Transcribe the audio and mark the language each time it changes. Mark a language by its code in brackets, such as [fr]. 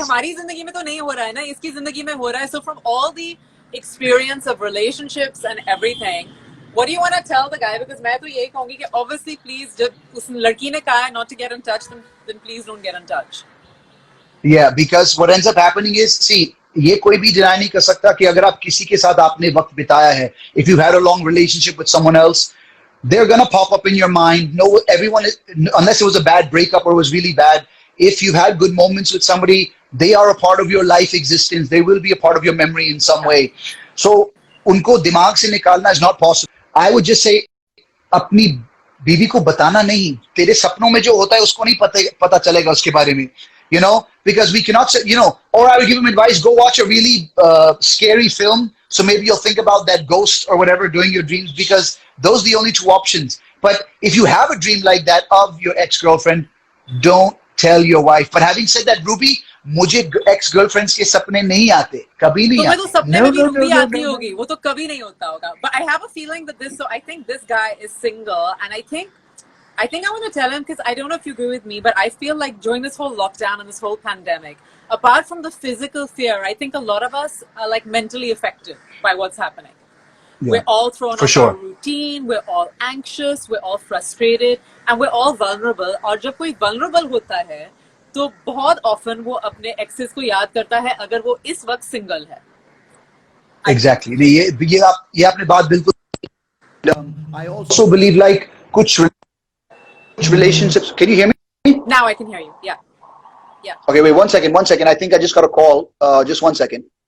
[hi] हमारी जिंदगी में तो नहीं हो रहा है ना, इसकी जिंदगी में हो रहा है. [en] So from all the experience of relationships and everything, what do you want to tell the guy? Because [hi] मैं तो यही कहूँगी कि [en] obviously please, [hi] जब उस लड़की ने कहा है [en] not to get in touch, then please don't get in touch. Yeah, because what ends up happening is, see, [hi] ये कोई भी डिनाई नहीं कर सकता कि अगर आप किसी के साथ आपने वक्त बिताया है, [en] if you've had a long relationship with someone else, they're gonna pop up in your mind. No, everyone, unless it was a bad breakup or it was really bad, if you've had good moments with somebody, they are a part of your life existence. They will be a part of your memory in some way. So [hi] उनको दिमाग से निकालना [en] is not possible. I would just say, [hi] अपनी बीवी को बताना नहीं, तेरे सपनों में जो होता है उसको नहीं पता चलेगा उसके बारे में. [en] Because we cannot say, or I would give him advice, go watch a really scary film. So maybe you'll think about that ghost or whatever during your dreams, because those are the only two options. But if you have a dream like that of your ex-girlfriend, don't tell your wife. But having said that, [hi] Ruby, मुझे ex-girlfriends के सपने नहीं आते, कभी नहीं आते. तो सपने में भी रूबी आती होगी, वो तो कभी नहीं होता होगा. [en] But I have a feeling that so I think this guy is single, and I think I want to tell him, because I don't know if you agree with me, but I feel like during this whole lockdown and this whole pandemic, apart from the physical fear, I think a lot of us are like mentally affected by what's happening. Yeah. We're all thrown off our routine, we're all anxious, we're all frustrated, and we're all vulnerable. [hi] और जब कोई vulnerable होता है, तो बहुत often वो अपने exes को याद करता है अगर वो इस वक्त single है. Exactly. ये आपने बात बिल्कुल. [en] I also believe like कुछ relationships. Can you hear me? Now I can hear you. Yeah. Okay, wait, one second. I think I just got a call. Just 1 second.